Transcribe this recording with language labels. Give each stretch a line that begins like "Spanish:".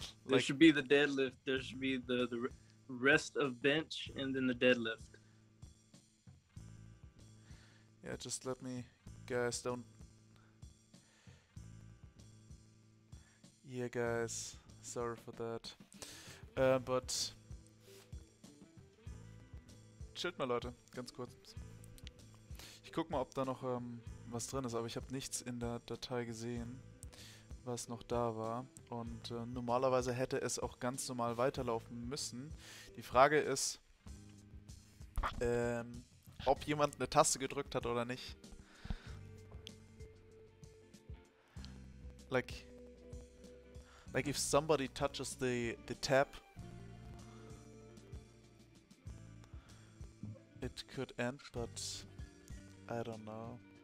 English: There should be the deadlift. There should be the rest of bench and then the deadlift. Yeah, just let me, guys, don't. Yeah, guys, sorry for that.
German: But chillt mal, Leute, ganz kurz. Ich guck mal, ob da noch was drin ist, aber ich habe nichts in der Datei gesehen, was noch da war. Und normalerweise hätte es auch ganz normal weiterlaufen müssen. Die Frage ist, ob jemand eine Taste gedrückt hat oder nicht.
English: Like if somebody touches the tab, it could end, but I don't know.